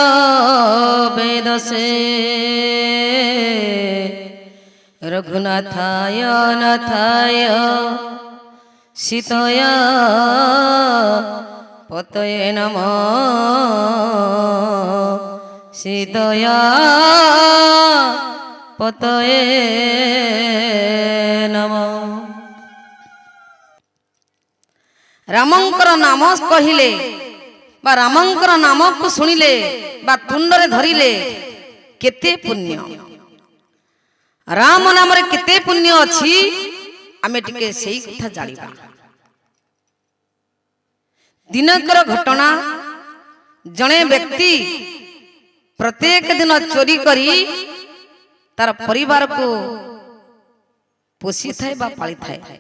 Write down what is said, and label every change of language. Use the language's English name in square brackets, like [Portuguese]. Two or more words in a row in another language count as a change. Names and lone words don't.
[Sanskrit] वेदसे रघुनाथाय नाथाय सीताय पतये नमः सीताय पतये नमः। [Odia] ରାମଙ୍କର ନାମ କହିଲେ ବା ରାମଙ୍କର ନାମ କୁ ଶୁଣିଲେ ବା ତୁଣ୍ଡରେ ଧରିଲେ କେତେ ପୁଣ୍ୟ, ରାମ ନାମ ରେ କେତେ ପୁଣ୍ୟ ଅଛି ଆମେ ଟିକେ ସେହି କଥା ଜାଣିବା। ଦିନକର ଘଟଣା, ଜଣେ ବ୍ୟକ୍ତି ପ୍ରତ୍ୟେକ ଦିନ ଚୋରି କରି ତାର ପରିବାର କୁ ପୋଷି ଥାଏ ବା ପାଳି ଥାଏ।